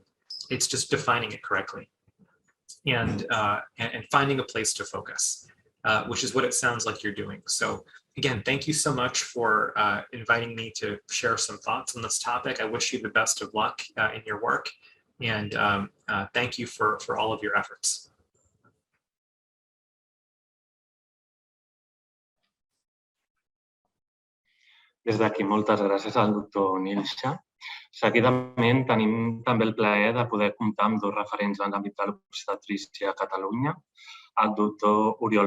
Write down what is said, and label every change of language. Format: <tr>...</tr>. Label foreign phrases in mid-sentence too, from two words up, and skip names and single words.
<en>It's just defining it correctly and finding a place to focus, which is what it sounds like you're doing. So again, thank you so much for inviting me to share some thoughts on this topic. I wish you the best of luck in your work, and thank you for all of your efforts.</en> <ca>Des d'aquí, moltes gràcies al doctor Nilsha. Seguidament, tenim també el plaer de poder comptar amb 2 referents en l'àmbit de l'obstetrícia a Catalunya, el doctor Oriol</ca>